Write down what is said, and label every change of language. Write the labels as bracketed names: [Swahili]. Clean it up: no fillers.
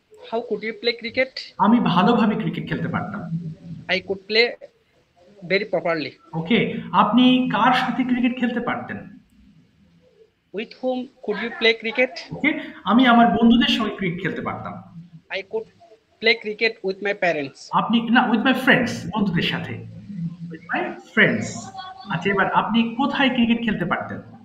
[English] How could you play cricket? [Bangla] আমি ভালোভাবে cricket খেলতে পারতাম। [English] I could play very properly. [Bangla] ওকে আপনি কার সাথে ক্রিকেট খেলতে পারতেন? [English] With whom could you play cricket? [Bangla] ওকে আমি আমার বন্ধুদের সঙ্গে ক্রিকেট খেলতে পারতাম। [English] I could play cricket with my parents. [Bangla] আপনি না [English] with my friends, [Bangla] বন্ধুদের সাথে, with my friends। আচ্ছা এবার আপনি কোথায় ক্রিকেট খেলতে পারতেন?